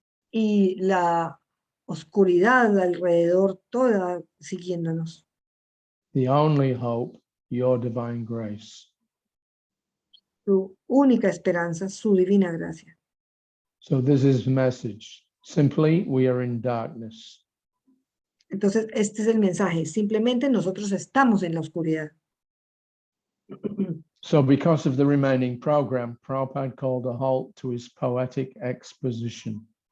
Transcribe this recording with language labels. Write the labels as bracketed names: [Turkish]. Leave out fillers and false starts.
[Spanish] Y la oscuridad alrededor toda siguiéndonos. [English] The only hope, your divine grace. [Spanish] Su única esperanza, su divina gracia. [English] So this is the message. Simply, we are in darkness. [Spanish] Entonces, este es el mensaje. Simplemente nosotros estamos en la oscuridad. [English] So because of the remaining program, Prabhupada called a halt to his poetic exposition.